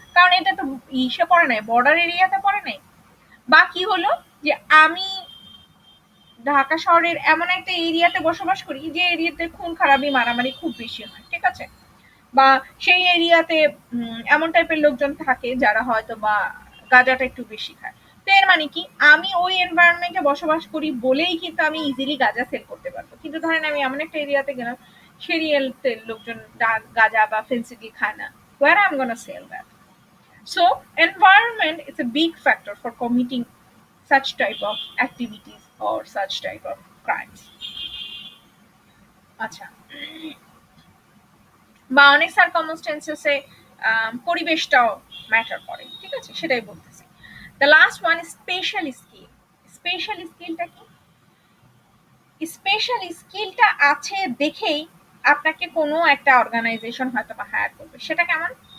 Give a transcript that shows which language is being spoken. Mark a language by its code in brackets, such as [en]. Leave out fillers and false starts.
[bn] কারণ এটা তো ইসে পড়ে নাই, বর্ডার এরিয়াতে পড়ে নাই। বা কি হলো যে আমি ঢাকা শহরের এমন একটা এরিয়াতে বসবাস করি যে এরিয়াতে খুন খারাপি মারামারি খুব বেশি হয়, ঠিক আছে, বা সেই এরিয়াতে এমন টাইপের লোকজন থাকে যারা হয়তো বা গাঁজাটা একটু বেশি খায়। তো এর মানে কি আমি ওই এনভায়রনমেন্টে বসবাস করি বলেই কিন্তু আমি ইজিলি গাঁজা সেল করতে পারবো। কিন্তু ধরেন আমি এমন একটা এরিয়াতে গেলাম সেই এরিয়াতে লোকজন গাঁজা বা ফেন্সিডিল খায় না, [en] where I'm gonna sell that? So environment is a big factor for committing such type of activities or such type of crimes. [bn] আচ্ছা, বা অনেক সার্কামস্টেন্সেসে পরিবেশটাও ম্যাটার করে, ঠিক আছে, সেটাই বলতেছি। The last one special skill. Special স্কিলটা কি? স্পেশাল স্কিলটা আছে দেখেই আপনাকে কোনো একটা অর্গানাইজেশন হয়তো বা হায়ার করবে। সেটা কেমন?